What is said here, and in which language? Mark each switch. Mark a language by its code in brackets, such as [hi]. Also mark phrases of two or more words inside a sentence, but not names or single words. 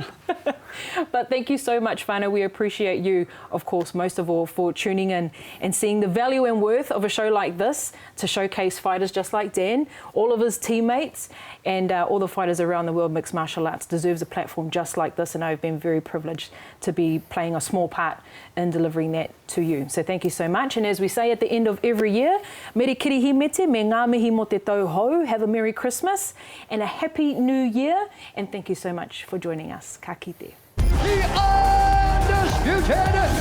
[en] But thank you so much, Whānau. We appreciate you, of course, most of all, for tuning in and seeing the value and worth of a show like this to showcase fighters just like Dan, all of his teammates, and all the fighters around the world. Mixed martial arts deserves a platform just like this, and I've been very privileged to be playing a small part in delivering that to you. So thank you so much. And as we say at the end of every year, [mi] mere kirihi mete, me ngā mihi mo te tau hou. [en] Have a Merry Christmas and a Happy New Year. And thank you so much for joining us. [mi] Ka kite. [en] The undisputed